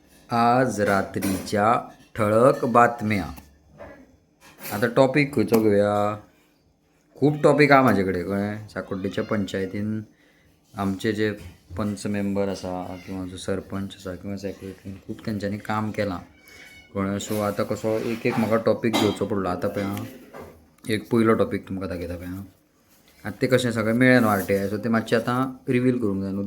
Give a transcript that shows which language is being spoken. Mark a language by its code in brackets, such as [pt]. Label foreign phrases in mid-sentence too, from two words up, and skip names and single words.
[mr] आज रात्रीच्या ठळक बातम्या. [kok] आता टॉपिक खंयचो घेऊया. [mr] खूप टॉपिक हा माझ्याकडे कळ्ळें. [kok] साकोड्डेच्या पंचायतीन आमचे जे पंच मेंबर आसा किंवा जो सरपंच आसा किंवा सेक्रेटरी खूप तेंच्यांनी काम केलां कळ्ळें. सो आतां कसो एक एक म्हाका टॉपिक घेवचो पडलो. आतां पळय हां, एक पयलो टॉपिक तुमकां दाखयता पळय हां. आतां ते कशें सगळें मेळ्ळें न्हू आर.टी.आय. सो ते मातशें आतां रिवील करूंक जाय न्हू.